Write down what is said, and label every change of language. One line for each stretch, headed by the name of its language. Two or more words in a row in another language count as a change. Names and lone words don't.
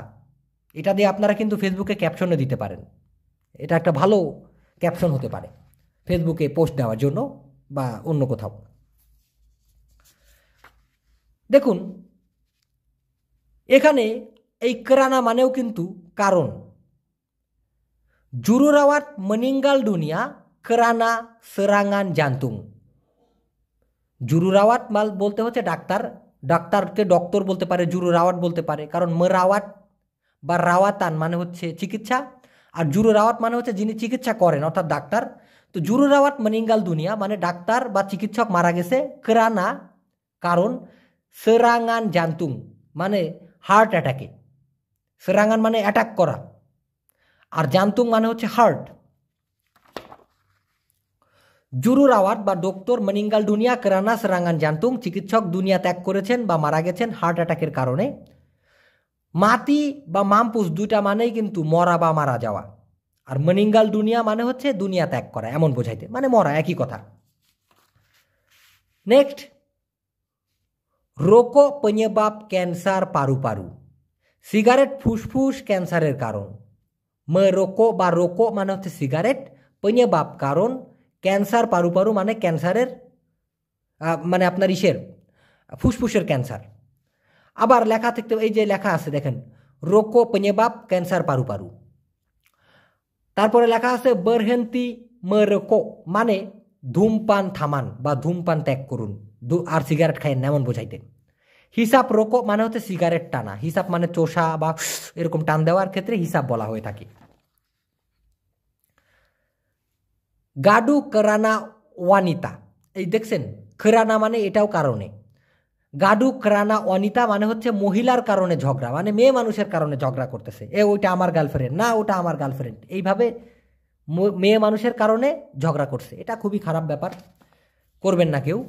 Bangla: এটা দিয়ে আপনারা কিন্তু ফেসবুকে ক্যাপশনে দিতে পারেন, এটা একটা ভালো ক্যাপশন হতে পারে ফেসবুকে পোস্ট দেওয়ার জন্য বা অন্য কোথাও। দেখুন এখানে এই কেরানা মানেও কিন্তু কারণ।
Malay: জুরুরাওয়াত meninggal dunia kerana serangan jantung।
Bangla: জুরুরাওয়াত মাল বলতে হচ্ছে ডাক্তার, ডাক্তারকে ডক্টর বলতে পারে, জুরুরাওয়াত বলতে পারে, কারণ মেরাওয়াত বা রাওয়াতান মানে হচ্ছে চিকিৎসা, আর জুরুরাওয়াত মানে হচ্ছে যিনি চিকিৎসা করেন অর্থাৎ ডাক্তার। তো জুরুরাওয়াত
Malay: meninggal dunia
Bangla: মানে ডাক্তার বা চিকিৎসক মারা গেছে, কেরানা কারণ,
Malay: serangan jantung
Bangla: মানে হার্ট অ্যাটাকে, সেরাঙ্গান মানে অ্যাটাক করা, আর জান্তুং মানে হচ্ছে হার্ট।
Malay: জুরুরাওয়াত বা ডক্টর meninggal dunia kerana serangan jantung,
Bangla: চিকিৎসক দুনিয়া ত্যাগ করেছেন বা মারা গেছেন হার্ট অ্যাটাকের কারণে। মাতি বা মামপুস দুইটা মানেই কিন্তু মরা বা মারা যাওয়া, আর
Malay: meninggal dunia
Bangla: মানে হচ্ছে দুনিয়া ত্যাগ করা, এমন বোঝাইতে, মানে মরা, একই কথা। নেক্সট,
Malay: rokok penyebab kanser paru-paru.
Bangla: সিগারেট ফুসফুস ক্যান্সারের কারণ। merokok বা rokok মানে হচ্ছে সিগারেট, penyebab কারণ,
Malay: kanser paru-paru
Bangla: মানে ক্যান্সারের মানে আপনার ফুসফুসের ক্যান্সার। আবার লেখা থাকতে, এই যে লেখা আছে দেখেন,
Malay: rokok penyebab kanser paru-paru.
Bangla: তারপরে লেখা আছে
Malay: berhenti merokok
Bangla: মানে ধূমপান থামান বা ধূমপান ত্যাগ করুন, আর সিগারেট খাইয়েন এমন বোঝাইতে।
Malay: hisap rokok
Bangla: মানে হচ্ছে সিগারেট টানা, হিসাব মানে চোষা বা এরকম টান দেওয়ার ক্ষেত্রে হিসাব বলা হয়ে থাকে।
Malay: gaduh kerana wanita,
Bangla: এই দেখছেন কেরানা মানে এটাও কারণে,
Malay: gaduh kerana wanita
Bangla: মানে হচ্ছে মহিলার কারণে ঝগড়া, মানে মেয়ে মানুষের কারণে ঝগড়া করতেছে, ওইটা আমার গার্লফ্রেন্ড না, ওটা আমার গার্লফ্রেন্ড, এইভাবে মেয়ে মানুষের কারণে ঝগড়া করছে, এটা খুবই খারাপ ব্যাপার, করবেন না কেউ।